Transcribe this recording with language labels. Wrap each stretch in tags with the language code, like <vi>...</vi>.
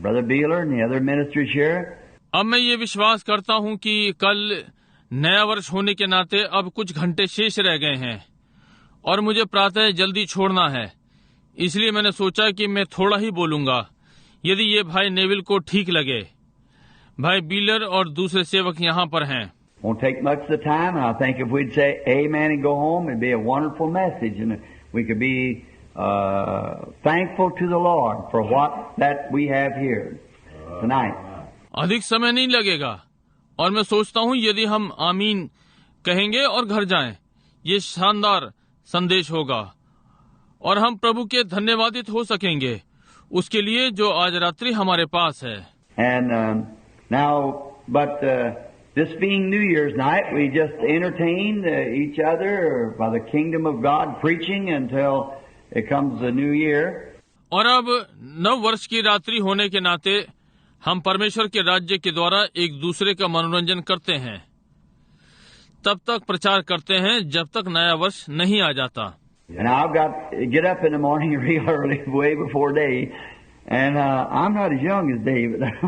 <en>Brother Beeler and the other ministers here.</en> <hi>अब मैं ये विश्वास करता हूँ कि कल नया वर्ष होने के नाते अब कुछ घंटे शेष रह गए हैं, और मुझे प्रातः जल्दी छोड़ना है, इसलिए मैंने सोचा कि मैं थोड़ा ही बोलूंगा, यदि ये भाई नेविल को ठीक लगे। भाई बीलर और दूसरे सेवक यहाँ पर हैं।</hi> <en>Won't take much of the time, and I think if we'd say amen and go home, it'd be a wonderful message, and we could be thankful to the Lord for what that we have here tonight.</en> <hi>अधिक समय नहीं लगेगा, और मैं सोचता हूँ यदि हम आमीन कहेंगे और घर जाएं, ये शानदार संदेश होगा, और हम प्रभु के धन्यवादित हो सकेंगे उसके लिए जो आज रात्रि हमारे पास है।</hi> <en>And now, but this being New Year's night, we just entertained each other by the kingdom of God, preaching until it comes the New Year.</en> <hi>और अब नव वर्ष की रात्रि होने के नाते हम परमेश्वर के राज्य के द्वारा एक दूसरे का मनोरंजन करते हैं, तब तक प्रचार करते हैं जब तक नया वर्ष नहीं आ जाता.</hi> <en>And I've got to get up in the morning real early, way before day, and I'm not as young as David.</en>